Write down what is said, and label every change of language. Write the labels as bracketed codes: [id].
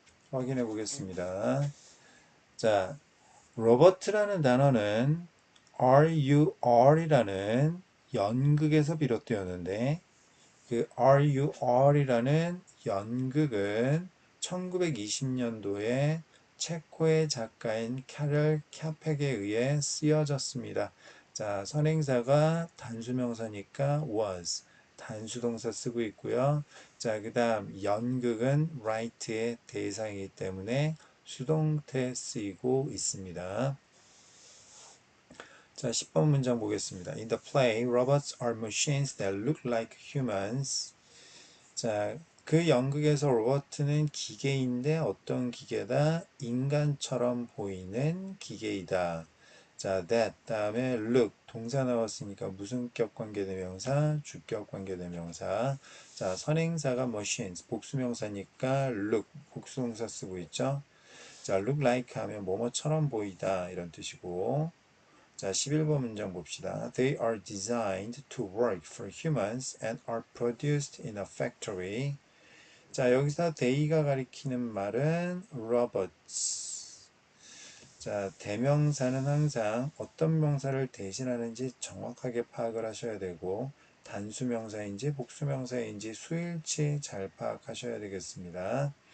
[ko] 확인해 보겠습니다. 자, 로버트라는 단어는 RUR이라는 연극에서 비롯되었는데 그 RUR이라는 연극은 1920년도에 체코의 작가인 캐럴 캬펙에 의해 쓰여졌습니다. 자, 선행사가 단수명사니까 was, 단수동사 쓰고 있고요. 자, 그 다음 연극은 write의 대상이기 때문에 수동태 쓰이고 있습니다. 자, 10번 문장 보겠습니다. [en] In the play, robots are machines that look like humans. [ko] 자, 그 연극에서 로버트는 기계인데 어떤 기계다? 인간처럼 보이는 기계이다. 자, that 다음에 look 동사 나왔으니까 무슨격 관계대명사, 주격 관계대명사. 자, 선행사가 machines 복수명사니까 look 복수동사 쓰고 있죠. 자, look like 하면 뭐뭐처럼 보이다 이런 뜻이고. 자, 11번 문장 봅시다. [en] They are designed to work for humans and are produced in a factory. [ko] 자, 여기서 they가 가리키는 말은 robots. 자, 대명사는 항상 어떤 명사를 대신하는지 정확하게 파악을 하셔야 되고 단수명사인지 복수명사인지 수일치 잘 파악하셔야 되겠습니다.